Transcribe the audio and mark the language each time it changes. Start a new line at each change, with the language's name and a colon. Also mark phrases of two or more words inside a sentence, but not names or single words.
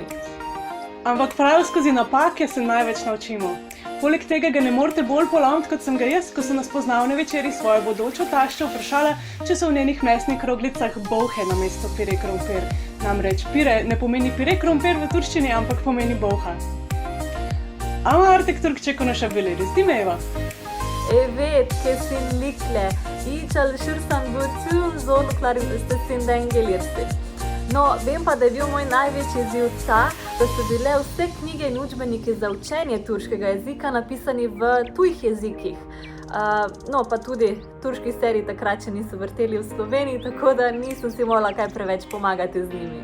Slovenian: Ampak prav skozi napake se največ naučimo. Poleg tega ga ne morete bolj polomiti, kot sem ga jaz, ko sem na spoznavni večeri svojo bodočo taščo vprašala, če so v njenih mesnih kroglicah bolhe namesto pire krompir. Namreč pire ne pomeni pire krompir v turščini, ampak pomeni bolha.
Turkish: Ama artık Türkçe konuşabiliriz, değil mi Eva? Evet, kesinlikle. İyi çalışırsan bütün zorlukları üstesinden gelirsin.
Slovenian: No, vem pa, da je bil moj največji izziv ta, da so bile vse knjige in učbeniki za učenje turškega jezika napisani v tujih jezikih. No, pa tudi turških serij takrat še niso vrteli v Sloveniji, tako da nisem si mogla kaj preveč pomagati z njimi.